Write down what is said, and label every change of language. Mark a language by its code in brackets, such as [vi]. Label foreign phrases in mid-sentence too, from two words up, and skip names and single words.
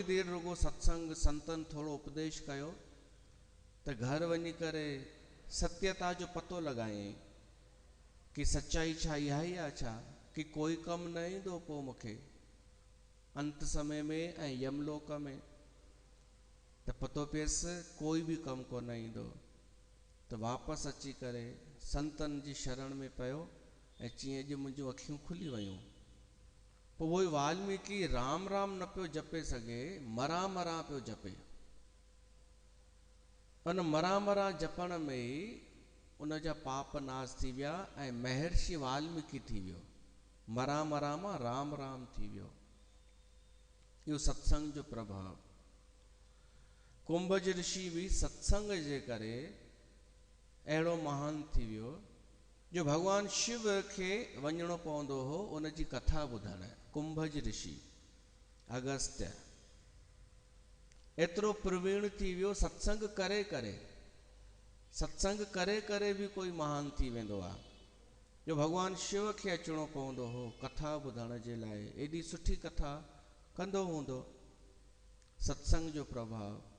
[sd] देरि रुगो सत्संग, संतनि थोड़ो उपदेश कयो त घर वञी करे सत्यता जो पतो लॻायईं कि सच्चाई छा इहा ई आहे छा, कि कोई कमु न ईंदो पोइ मूंखे अंत समय में ऐं यमलोक में। त पतो पियसि कोई बि कमु कोन ईंदो। त वापसि अची करे संतनि जी शरण में पियो ऐं चईं अॼु मुंहिंजूं अखियूं खुली वयूं। पोइ उहो ई वाल्मीकि राम राम न पियो जपे सघे, मरा मरा पियो जपे। उन मरा मरा जपण में ई उन जा पाप नाश थी विया ऐं महर्षि वाल्मीकि थी वियो। मरा मरा मां राम राम थी वियो। इहो सत्संग जो प्रभाव। कुंभज ऋषि बि सत्संग जे करे अहिड़ो महान थी वियो जो भॻवान शिव खे वञिणो पवंदो हो उन जी कथा ॿुधण। कुंभज ऋषि अगस्त्य एतिरो प्रवीण थी वियो सत्संग करे करे। सत्संग करे करे बि कोई महान थी वेंदो आहे, जो भॻवान शिव खे अचिणो पवंदो हो कथा ॿुधण जे लाइ। एॾी सुठी कथा कंदो हूंदो। सत्संग जो प्रभाव।